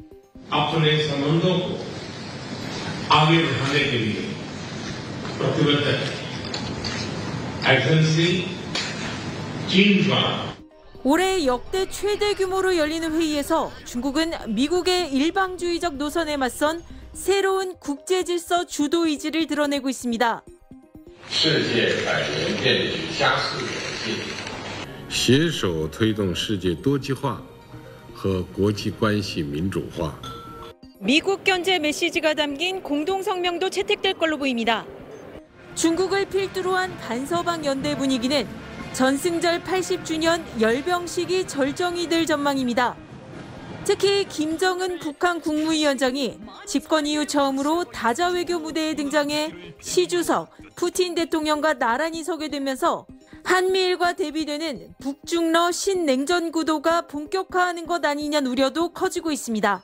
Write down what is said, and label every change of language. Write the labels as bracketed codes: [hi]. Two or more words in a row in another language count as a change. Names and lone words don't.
[ko] 올해 역대 최대 규모로 열리는 회의에서 중국은 미국의 일방주의적 노선에 맞선 새로운 국제 질서 주도 의지를 드러내고 있습니다. [zh] 携手推动世界多极化和国际关系民主化. [ko] 미국 견제 메시지가 담긴 공동 성명도 채택될 걸로 보입니다. 중국을 필두로 한 반서방 연대 분위기는 전승절 80주년 열병식이 절정이 될 전망입니다. 특히 김정은 북한 국무위원장이 집권 이후 처음으로 다자 외교 무대에 등장해 시 주석, 푸틴 대통령과 나란히 서게 되면서 한미일과 대비되는 북중러 신냉전 구도가 본격화하는 것 아니냐는 우려도 커지고 있습니다.